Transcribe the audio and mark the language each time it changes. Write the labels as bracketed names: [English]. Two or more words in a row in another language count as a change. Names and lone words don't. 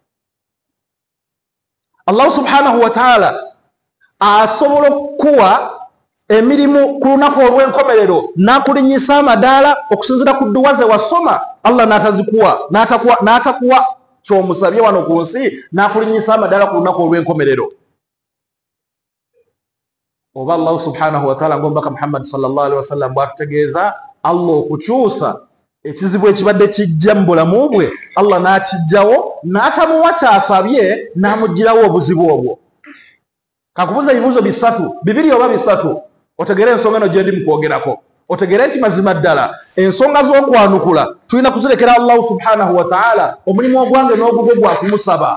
[Arabic] الله سبحانه وتعالى [Ganda] asobola okukuwa emirimu ku lunaku olw'enkomerero n'akulinnyisa amadaala okusinziira ku dduwa ze wasoma, Allah n'atakuwa ky'omusabye wano ku nsi, n'akulinnyisa amadaala ku lunaku olw'enkomerero. Oba [Arabic] الله سبحانه وتعالى [Ganda] ng'omubaka Muhammad [Arabic] صلى الله عليه وسلم [Ganda] bw'atutegeeza, Allah okukyusa ekizibu ekibadde kijja mu bulamu bwe, Allah n'akijjawo n'atamuwa ky'asabye, n'amuggyirawo obuzibu obwo. Kakubuza ebibuuzo bisatu, bibiri oba bisatu, otegere ensonga eno gye ndi mu kwogerako. Otegere nti mazima ddala ensonga z'okwanukula tulina kuzirekera [Arabic] الله سبحانه وتعالى, [Ganda] omulimu ogwange n'ogugwo gwa kumusaba.